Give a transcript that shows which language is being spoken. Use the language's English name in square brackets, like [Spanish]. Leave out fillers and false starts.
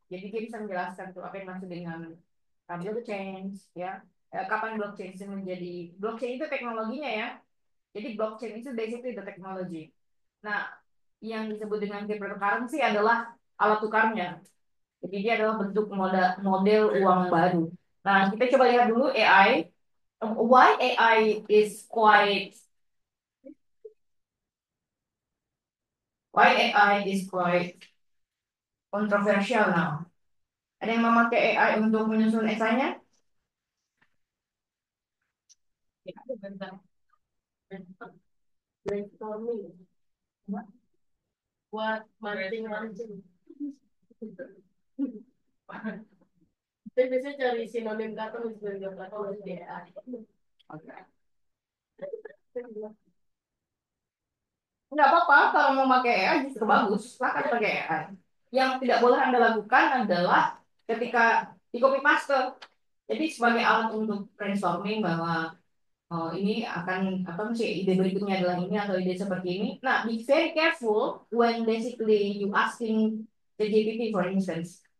[Indonesian] Jadi dia bisa menjelaskan tuh apa yang maksud dengan blockchain, ya. Kapan blockchain itu menjadi blockchain itu teknologinya ya. Jadi blockchain itu [English] basically the technology. [Indonesian] Nah, yang disebut dengan cryptocurrency adalah alat tukarnya. Jadi dia adalah bentuk model uang baru. Nah, kita coba lihat dulu AI. [English] Why AI is quite Why AI is quite controversial now. [Indonesian] Ada yang memakai AI untuk menyusun esainya? Ya, bentar. Brainstorming. Buat mancing-mancing. Saya biasanya cari sinonim kata sinonim kata di AI. Oke. Nggak apa-apa kalau mau pakai AI justru bagus. Silakan pakai AI. Yang tidak boleh Anda lakukan adalah ketika di copy paste. Jadi sebagai alat untuk brainstorming bahwa ini akan apa sih ide berikutnya adalah ini atau ide seperti ini. [English] Nah, be very careful when basically you asking the GPT for instance.